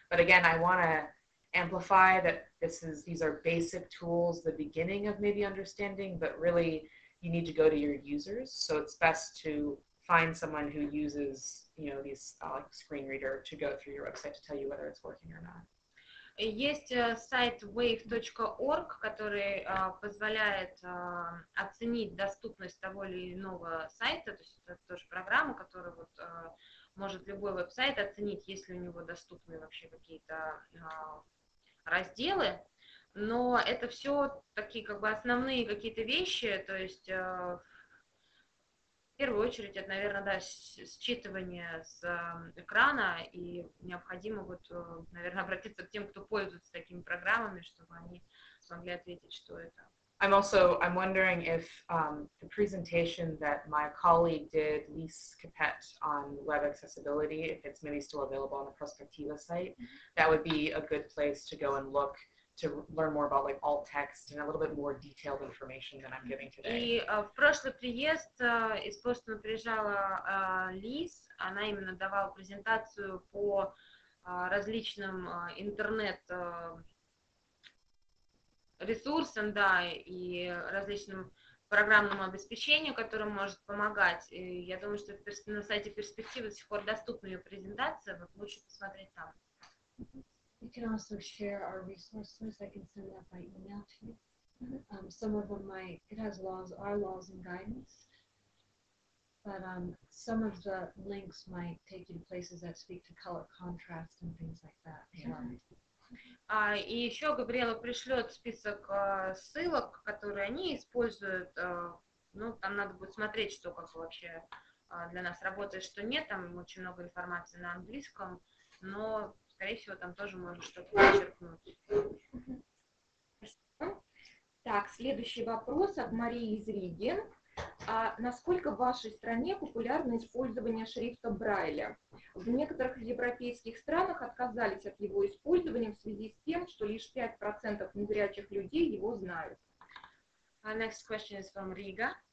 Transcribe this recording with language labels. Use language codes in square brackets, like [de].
[en] But again, I want to amplify that these are basic tools, the beginning of maybe understanding, but really you need to go to your users. So it's best to find someone who uses, you know, these like screen reader to go through your website to tell you whether it's working or not. [ru] Есть сайт wave.org, который позволяет оценить доступность того или иного сайта, то есть это тоже программа, которая вот, может любой веб-сайт оценить, есть ли у него доступны вообще какие-то разделы, но это все такие как бы основные какие-то вещи, то есть в первую очередь это, наверное, да, считывание с экрана, и необходимо вот, наверное, обратиться к тем, кто пользуется такими программами, чтобы они смогли ответить, что это. [en] I'm wondering if the presentation that my colleague did, Lise Capet, on web accessibility, if it's maybe still available on the Prospectiva site, that would be a good place to go and look to learn more about like alt text and a little bit more detailed information than I'm giving today. [ru] И в прошлый приезд из Бостона приезжала Лиз, она именно давала презентацию по различным интернет ресурсам, да, и различным программному обеспечению, которое может помогать. И я думаю, что на сайте Перспективы до сих пор доступна ее презентация, вот лучше посмотреть там. [en] We can also share our resources. I can send that by email to you. Some of them it has our laws and guidance, but some of the links might take you to places that speak to color contrast and things like that. [ru] И еще Габриела пришлет список ссылок, которые они используют. Ну, там надо будет смотреть, что как вообще для нас работает, что нет. Там очень много информации на английском, но скорее всего, там тоже можно что-то подчеркнуть. Так, следующий вопрос от Марии из Риги. Насколько в вашей стране популярно использование шрифта Брайля? В некоторых европейских странах отказались от его использования в связи с тем, что лишь 5% незрячих людей его знают. [en] Next question is from Riga.